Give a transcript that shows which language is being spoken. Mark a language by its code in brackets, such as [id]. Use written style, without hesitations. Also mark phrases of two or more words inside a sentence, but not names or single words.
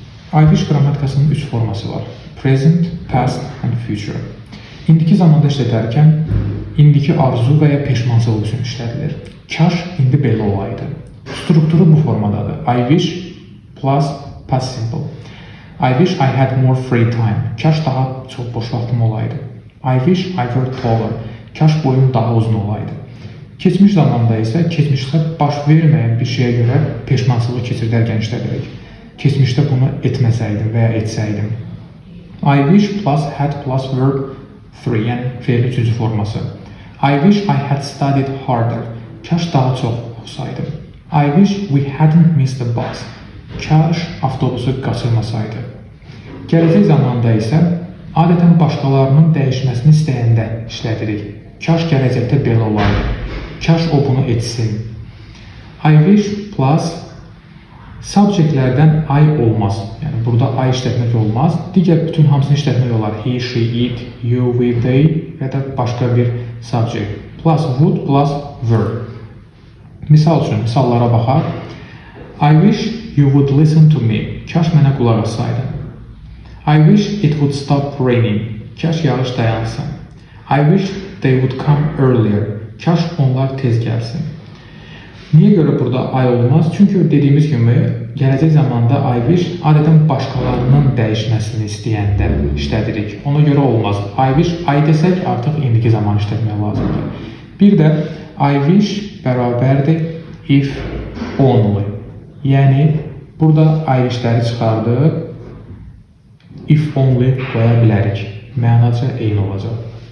[en] I wish [az] qrammatikasının 3 forması var. [en] Present, past and future. [az] İndiki zamanda işlədərkən indiki arzu və ya peşmançılıq üçün işlədilir. Kaş indi belə olaydı. Strukturu bu formadadır. [en] I wish plus past simple. I wish I had more free time. [az] Kaş daha çox boş vaxtım olaydı. [en] I wish I were taller. [az] Kaş boyum daha uzun olaydı. Keçmiş zamanda isə keçmişdə baş verməyən bir şeyə görə peşmançılıq keçirdərkən işlədirik. Keçmişdə bunu etməsəydim və ya etsəydim. [en] I wish plus had plus verb 3, [az] yəni fe'l 3-cü forması. [en] I wish I had studied harder. [az] Kaş daha çox oxusaydım. [en] I wish we hadn't missed the bus. [az] Kaş avtobusu qaçırmasaydı. Gələcək zamanda isə adətən başqalarının dəyişməsini istəyəndə işlədirik. Kaş gələcəkdə belə olaydı. Kaş o bunu etsin. [en] I wish plus [az] subjectlərdən I olmaz. Yəni burada I işlətmək olmaz. Digər bütün hamısını işlətmək olar. [en] He, she, it, you, we, they [az] və da başqa bir subject. [en] Plus would plus were. [az] Misal üçün misallara baxaq. [en] I wish you would listen to me. [az] Kaş mənə qulaq assaydın. [en] I wish it would stop raining. [az] Kaş yağış dayansın. [en] I wish they would come earlier. [az] Kaş onlar tez gəlsin. Niyə görə burada I olmaz? Çünki dediyimiz kimi gələcək zamanda [en] I wish [az] adətən başqalarının dəyişməsini istəyəndə işlədirik. Ona görə olmaz. [en] I wish I [az] desək artıq indiki zaman işlətmək lazımdır. Bir də [en] I wish [az] bərabərdir [en] if only. [az] Yəni burada [en] I wishləri [az] çıxardıb [en] if only [az] qoya bilərik. Mənaca eyni olacaq.